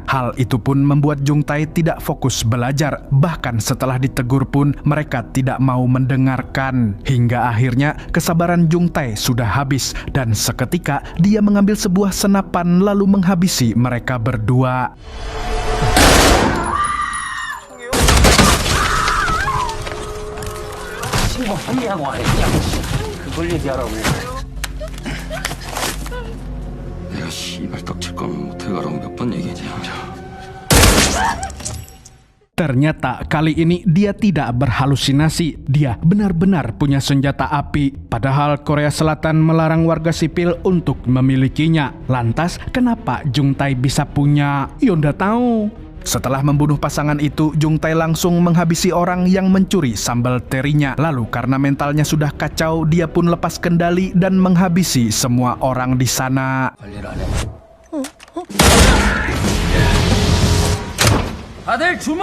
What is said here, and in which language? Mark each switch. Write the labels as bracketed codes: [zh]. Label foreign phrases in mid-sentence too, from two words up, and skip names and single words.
[id] Hal itu pun membuat Jung Tae tidak fokus belajar. Bahkan setelah ditegur pun mereka tidak mau mendengarkan. Hingga akhirnya kesabaran Jung Tae sudah habis dan seketika dia mengambil sebuah senapan lalu menghabisi mereka berdua. [ko] 내가 씨발 떡칠 거면 모텔 가라고 몇 번 얘기했냐? [id] Ternyata kali ini dia tidak berhalusinasi. Dia benar-benar punya senjata api. Padahal Korea Selatan melarang warga sipil untuk memilikinya. Lantas kenapa Jung Tae bisa punya? Yonda tahu. Setelah membunuh pasangan itu, Jung Tae langsung menghabisi orang yang mencuri sambal terinya. Lalu karena mentalnya sudah kacau, dia pun lepas kendali dan menghabisi semua orang di sana. [ko] 다들 주목!